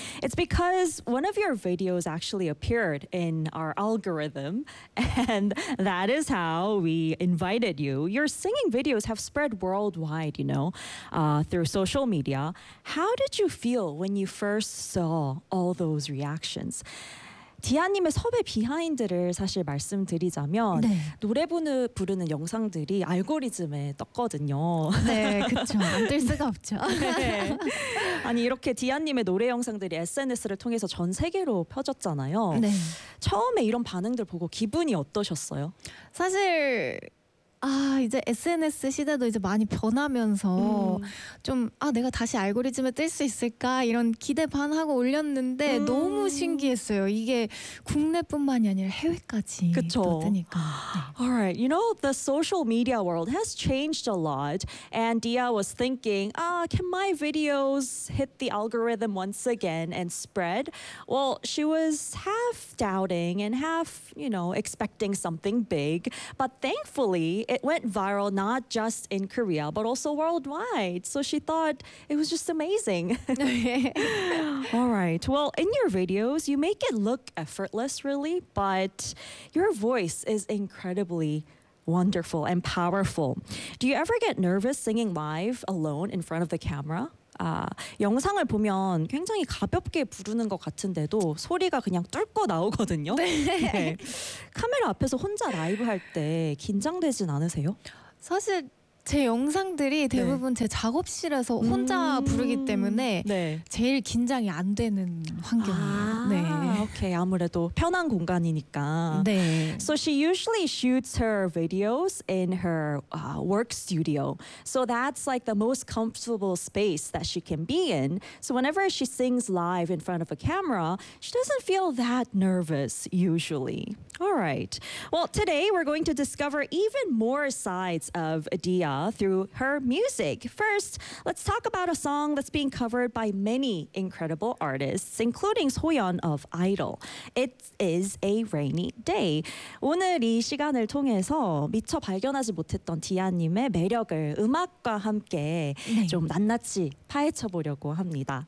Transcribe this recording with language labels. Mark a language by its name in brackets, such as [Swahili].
[English] It's because one of your videos actually appeared in our algorithm, and that is how we invited you. Your singing videos have spread worldwide, you know, through social media. How did you feel when you first saw all those reactions? [Korean] 디아님의 섭외 비하인드를 사실 말씀드리자면 네. 노래 부르는 영상들이 알고리즘에 떴거든요. 네, 그렇죠. 안 뜰 수가 없죠. 네. 아니, 이렇게 디아님의 노래 영상들이 SNS를 통해서 전 세계로 퍼졌잖아요. 네. 처음에 이런 반응들 보고 기분이 어떠셨어요? 사실 이제 SNS 시대도 이제 많이 변하면서 좀 내가 다시 알고리즘에 뜰 수 있을까 이런 기대 반하고 올렸는데 너무 신기했어요. 이게 국내뿐만이 아니라 해외까지 뜨니까. 네. [English] All right. You know, the social media world has changed a lot and Dia was thinking, can my videos hit the algorithm once again and spread? Well, she was half doubting and half, you know, expecting something big, but thankfully it went viral not just in Korea but also worldwide. So she thought it was just amazing. All right. Well, in your videos, you make it look effortless, really, but your voice is incredibly wonderful and powerful. Do you ever get nervous singing live alone in front of the camera? [Korean] 영상을 보면 굉장히 가볍게 부르는 것 같은데도 소리가 그냥 뚫고 나오거든요. 네. 네. 카메라 앞에서 혼자 라이브 할 때 긴장되진 않으세요? 사실 제 영상들이 대부분 네. 제 작업실에서 혼자 부르기 때문에 네. 제일 긴장이 안 되는 환경이에요. 네. 오케이. 아무래도 편한 공간이니까. 네. [English] So she usually shoots her videos in her work studio. So that's like the most comfortable space that she can be in. So whenever she sings live in front of a camera, she doesn't feel that nervous usually. All right. Well, today we're going to discover even more sides of Dia through her music. First, let's talk about a song that's being covered by many incredible artists, including Soyeon of Idol. It is a rainy day. [Korean] 오늘 이 시간을 통해서 미처 발견하지 못했던 디아님의 매력을 음악과 함께 네. 좀 낱낱이 파헤쳐보려고 합니다.